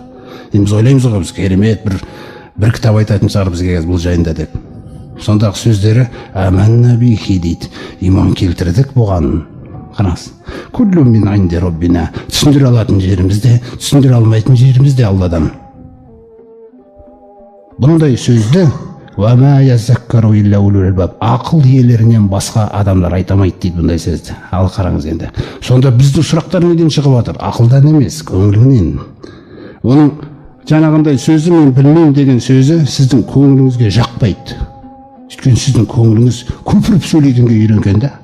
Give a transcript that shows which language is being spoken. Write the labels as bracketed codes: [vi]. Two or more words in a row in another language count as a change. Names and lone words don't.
[kk] Біз ойлаймыз ғой, біз керемет бір кітап айтатын шығар бізге бұл жайында деп. Сондағы сөздері [ar] «آمنا به» [kk] дейді. Иман келтірдік бұған. Қараңыз. [ar] كل من عند ربنا. [kk] Түсіндіре алатын жерімізде, түсіндіре алмайтын жерімізде Алладан. [ar] Бұндай сөзді «وما يذكر إلا أولو الألباب». [kk] Ақыл иелерінен басқа адамдар айтамайды дейді бұндай сөзді. Ал қараңыз енді. Сонда біздің сұрақтар неден шығып жатыр? Ақылдан емес, көңіліңнен. Оның жаңағындай сөзі мен білмеймін деген сөзі сіздің көңіліңізге жақпайды. Өйткені сіздің көңіліңіз көпіріп сөйлейтінге үйренген да.